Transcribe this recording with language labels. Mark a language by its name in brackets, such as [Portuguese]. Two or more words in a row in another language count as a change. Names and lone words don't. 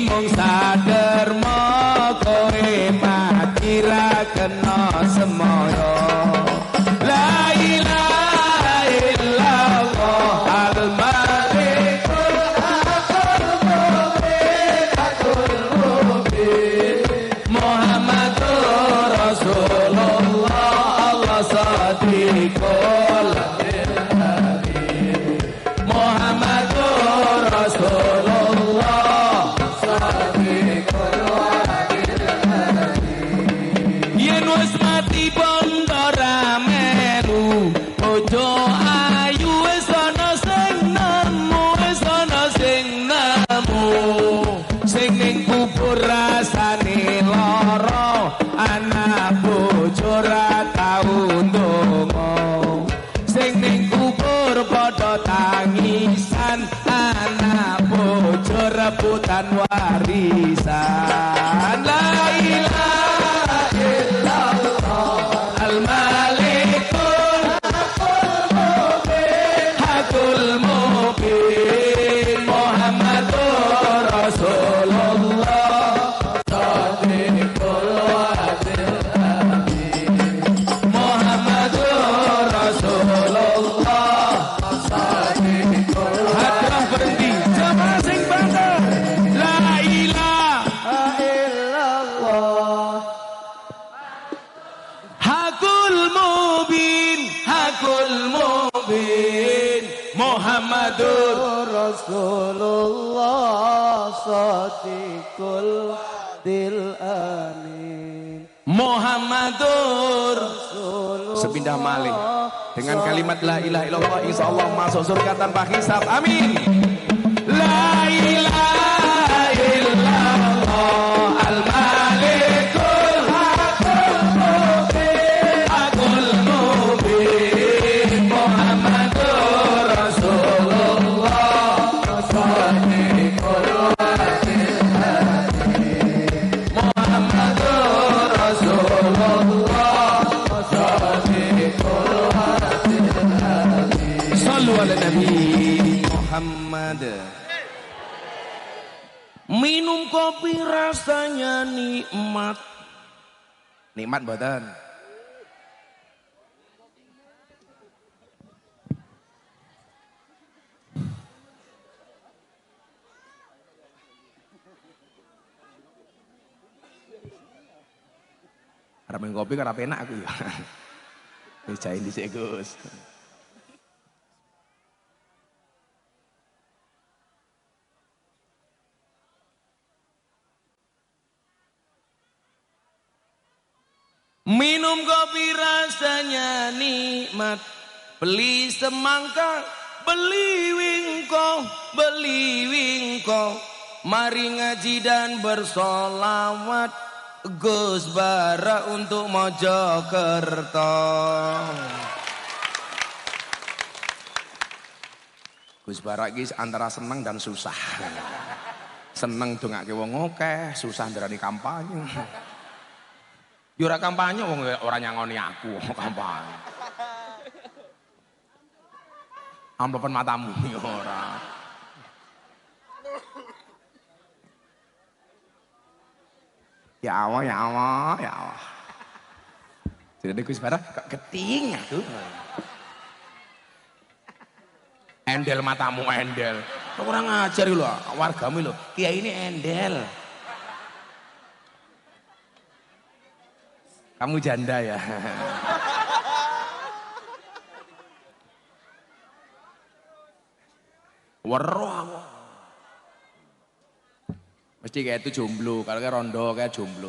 [Javanese] sadermo kowe mati ra kena semoyo. [Arabic] لا إله إلا الله الملك الحق المبين محمد رسول الله الله صادق الأمين محمد رسول الله صادق [Javanese] amin yen wis mati bondo ra melu ojo ayu wis ana sing nemu wis ana sing nemu sing ning kubur rasane lara anak bojo ra tau ndonga sing ning kubur padha tangisan anak bojo rebutan warisan. [Arabic] لا إله إلا الله الملك الحق المبين محمد رسول الله صادق الوعد الأمين محمد رسول الله صادق [Indonesian] hadrah berhenti jamaah sing bangga. [Arabic] لا إله إلا الله الحق المبين محمد رسول الله صادق الوعد الأمين Muhammadur Rasulullah. [Javanese] Sepindah malih [Indonesian] dengan kalimat [Arabic] لا إله إلا الله [Indonesian] insyaallah masuk surga tanpa hisab. Amin. [Arabic] لا إله إلا الله الملك الحق المبين محمد رسول الله صادق الوعد الأمين محمد رسول الله صادق الوعد الأمين. صلوا على النبي محمد. [Indonesian] Minum kopi rasanya nikmat. [Javanese] Nikmat mboten? Arep minum kopi karo enak aku ya. Wis jain dhisik Gus. [Indonesian] Minum kopi rasanya nikmat, beli semangka, beli wingko, mari ngaji dan bersolawat, Gus Bara untuk Mojokerto. [Javanese] Gus Bara iki antara seneng dan susah. Seneng dongake wong akeh, susah ndarani kampanye. Yo ora kampanye wong ora nyangoni aku kampanye. Amplopen matamu yo ora. [Arabic] يا الله، يا الله، يا الله. [Javanese] Jadi Gus Bara kok keting aku. Endel matamu endel. Kok ora ngajar lho wargamu lho. [Indonesian] Kiai ini endel. Kamu janda ya. [Javanese] Weruh aku. [Indonesian] Mesti kayak itu jomblo, kalau kayak rondo kayak jomblo.